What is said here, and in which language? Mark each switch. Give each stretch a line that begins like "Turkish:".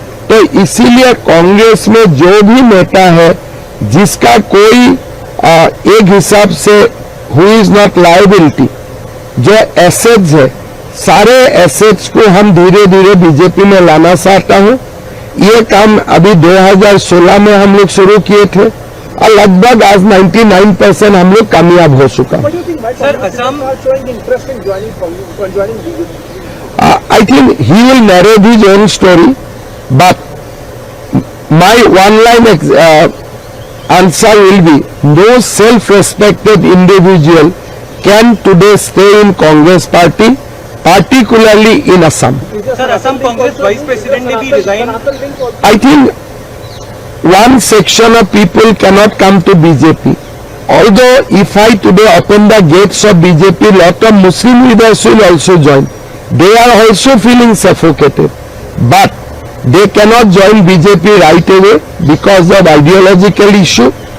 Hindi: तो इसीलिए कांग्रेस में जो भी नेता है जिसका कोई एक हिसाब से
English: who is not liability,
Hindi: जो एसेट्स है, सारे एसेट्स को हम धीरे धीरे बीजेपी में लाना चाहता हूं। ये काम अभी 2016 में हम लोग शुरू किए थे और लगभग आज 99% हम लोग कामयाब हो चुका। Sir Assam
English: I think he will narrate his own story, but my one-line answer will be: no self-respected individual can today stay in Congress party, particularly in Assam.
Hindi: Sir Assam Congress vice president ने भी resign.
English: I think one section of people cannot come to BJP. Although if I today open the gates of BJP, lot of Muslim leaders will also join. They are also feeling suffocated, but they cannot join BJP right away because of ideological issue.